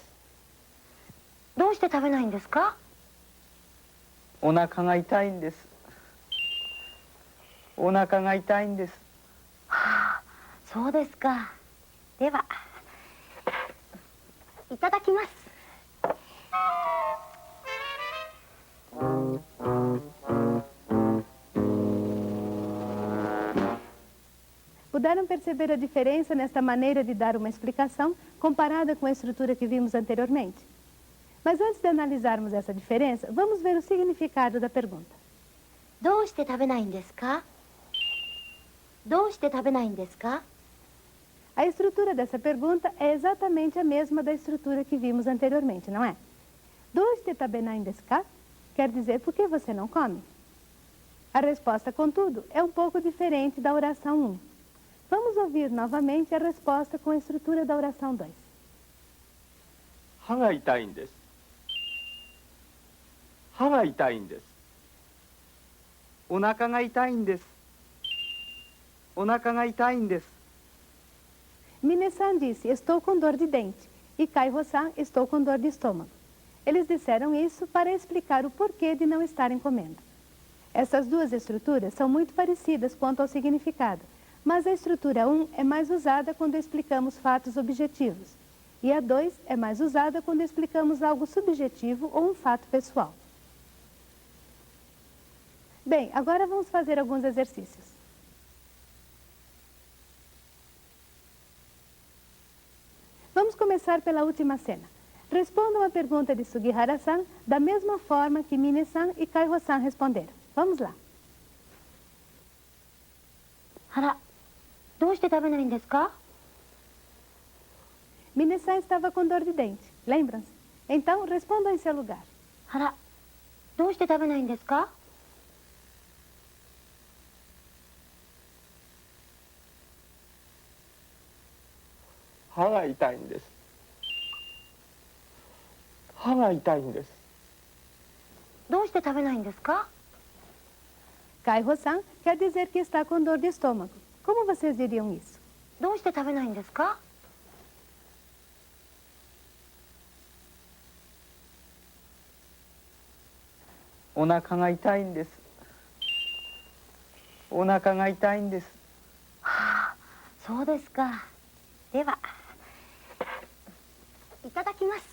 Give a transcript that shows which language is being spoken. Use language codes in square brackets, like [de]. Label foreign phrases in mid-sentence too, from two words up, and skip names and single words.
[ja] どうして食べないんですか？お腹が痛いんです。お腹が痛いんです。はあ、そうですか。では、いただきます。 [pt] Puderam perceber a diferença nesta maneira de dar uma explicação comparada com a estrutura que vimos anteriormente? Mas antes de analisarmos essa diferença, vamos ver o significado da pergunta. [ja] どうして食べないんですか？どうして食べないんですか？ [pt] A estrutura dessa pergunta é exatamente a mesma da estrutura que vimos anteriormente, não é? [ja] どうして食べないんですか? [pt] Quer dizer, por que você não come? A resposta, contudo, é um pouco diferente da oração 1. Vamos ouvir novamente a resposta com a estrutura da oração 2. [ja] 歯が痛いんです。歯が痛いんです。お腹が痛いんです。お腹が痛いんです。 [pt] Mine-san disse, estou com dor de dente, e Kaiho-san, estou com dor de estômago. Eles disseram isso para explicar o porquê de não estarem comendo. Essas duas estruturas são muito parecidas quanto ao significado, mas a estrutura 1 é mais usada quando explicamos fatos objetivos, e a 2 é mais usada quando explicamos algo subjetivo ou um fato pessoal. Bem, agora vamos fazer alguns exercícios. Vamos começar pela última cena. Respondam a pergunta de Sugihara-san da mesma forma que Mine-san e Kaiho-san responderam. Vamos lá. [ja] あら、どうして食べないんですか？ [pt] Mine-san estava com dor de dente, lembram-se? Então, respondam em seu lugar. [ja] あら、どうして食べないんですか？歯が痛いんです。歯が痛いんです。どうして食べないんですか？ [pt] Kaiho-san quer dizer que está com dor de estômago. Como vocês diriam isso? [ja] どうして食べないんですか？お腹が痛いんです。お腹が痛いんです。はあ、そうですか。では、いただきます。